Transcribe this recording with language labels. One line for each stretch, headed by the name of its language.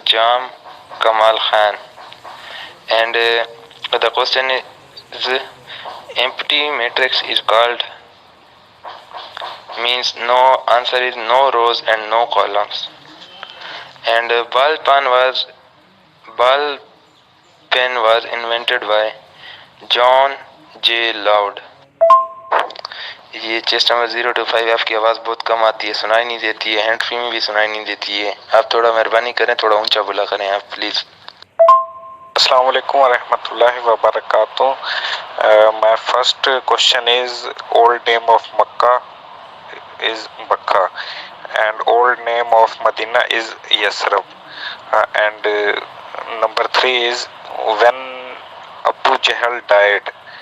English: Jam Kamal Khan. And the question is, empty matrix is called, means no. Answer is no rows and no columns. And ball pen was invented by John J. Loud.
Hindi: ये chest number 0 to 5 आपकी आवाज़ बहुत कम आती है, सुनाई नहीं देती है, हैंड फ्री में भी सुनाई नहीं देती है। आप थोड़ा मेहरबानी करें, थोड़ा ऊंचा बोला करें आप प्लीज़। अस्सलाम वालेकुम व रहमतुल्लाहि व बरकातुहू.
English: My first question is old name of Makkah is Bakka and old name of Medina is Yasrib. And number 3 is when Abu Jahl died.